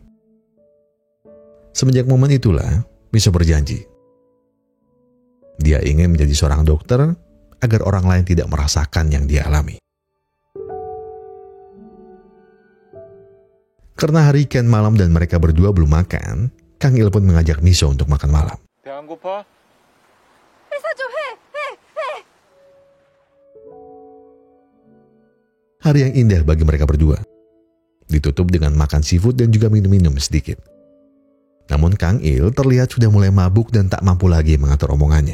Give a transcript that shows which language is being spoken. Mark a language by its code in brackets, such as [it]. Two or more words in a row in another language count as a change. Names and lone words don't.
[id] Semenjak momen itulah, Miso berjanji. Dia ingin menjadi seorang dokter agar orang lain tidak merasakan yang dia alami. Karena hari kian malam dan mereka berdua belum makan, Kang Il pun mengajak Miso untuk makan malam. [ko] 배 안 고파? [id] Hari yang indah bagi mereka berdua. Ditutup dengan makan seafood dan juga minum-minum sedikit. Namun Kang Il terlihat sudah mulai mabuk dan tak mampu lagi mengatur omongannya.